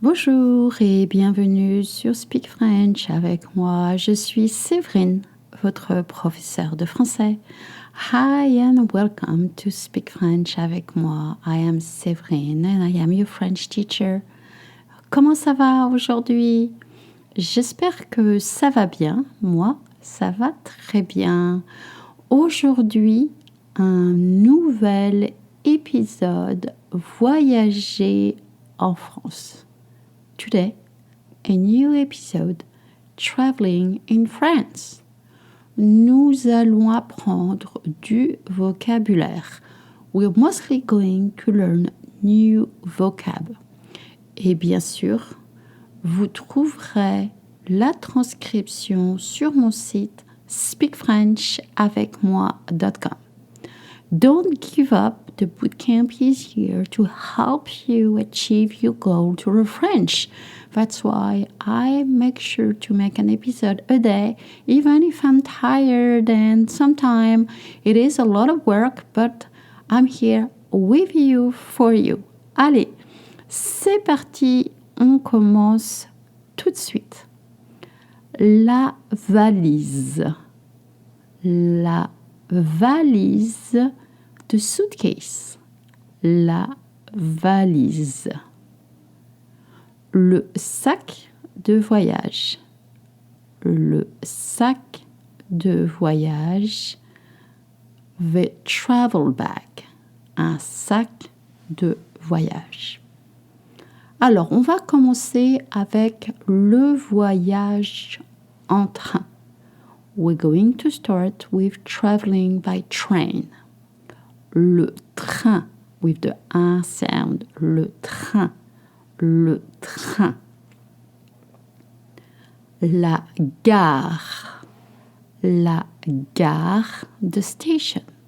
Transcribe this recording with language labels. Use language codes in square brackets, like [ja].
[fr] Bonjour et bienvenue sur Speak French avec moi. Je suis Séverine, votre professeure de français. [en] Hi and welcome to Speak French avec moi. I am Séverine and I am your French teacher. [fr] Comment ça va aujourd'hui? J'espère que ça va bien. Moi, ça va très bien. Aujourd'hui, un nouvel épisode Voyager en France. [en] Today, a new episode Traveling in France. [fr] Nous allons apprendre du vocabulaire. [en] We're mostly going to learn new vocab. [fr] Et bien sûr, vous trouverez la transcription sur mon site speakfrenchavecmoi.com. [en] Don't give up. The bootcamp is here to help you achieve your goal to learn French. That's why I make sure to make an episode a day, even if I'm tired and sometimes it is a lot of work, but I'm here with you for you. [fr] Allez, c'est parti, on commence tout de suite. La valise. La valise de suitcase. La valise. Le sac de voyage. Le sac de voyage. [en] The travel bag. [fr] Un sac de voyage. Alors, on va commencer avec le voyage en train. [en] We're going to start with traveling by train. [fr] Le train, [en] with the un sound. [fr] Le train. Le train. La gare. La gare de station.